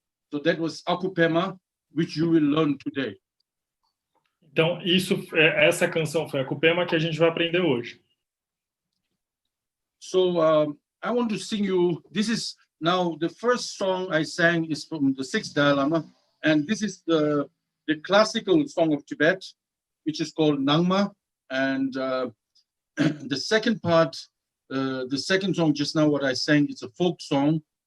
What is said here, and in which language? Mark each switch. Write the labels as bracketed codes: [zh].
[en] So that was Pema, which you will learn today. [pt] Então, essa canção foi a Pema que a gente vai aprender hoje. [en] So I want to sing you, this is now the first song I sang is from the 6th Dalai Lama, and this is the classical song of Tibet, which is called Nangma, and the second part, the second song just now what I sang, it's a folk song.